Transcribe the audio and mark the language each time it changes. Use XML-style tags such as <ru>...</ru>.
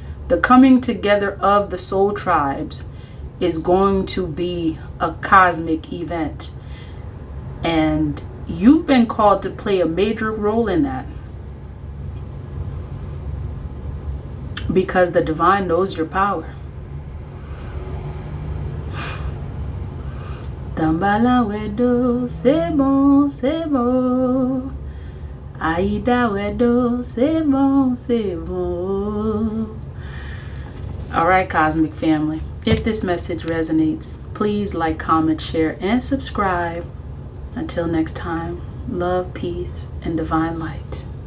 <en>The coming together of the soul tribes is going to be a cosmic event. And you've been called to play a major role in that. Because the divine knows your power.</en> <fr>Dambala wedo, c'est bon, c'est bon. Aida wedo, c'est bon, c'est bon.</fr> <en>Alright, cosmic family. If this message resonates, please like, comment, share, and subscribe. Until next time, love, peace, and divine light.</en>